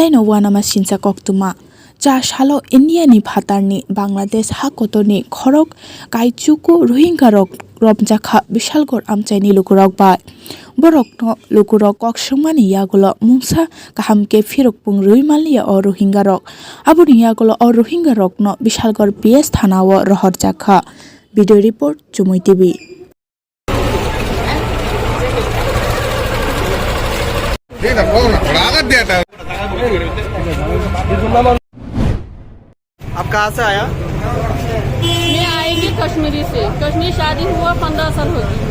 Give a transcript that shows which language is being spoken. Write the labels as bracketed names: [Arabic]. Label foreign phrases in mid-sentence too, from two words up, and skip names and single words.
[Kok Borok] Alaino wana masinsa koktuma. Ja shalo India ni bhatarni Bangladesh hakotoni khorok kaichuku Rohingya rok robjakha bishalgor amchaini lukurok bai. Borok no lukurok koksumani yagulo mungsa kahamke firokpung ruimalia o Rohingya rok. Abuni yagulo o Rohingya rok no bishalgor PS thanawo rohorjakha. [English] Video report Chumui TV. [Hindi] आप कहाँ से आया? मैं आएंगी कश्मीरी से। कश्मीर शादी हुआ 15 साल हो गई।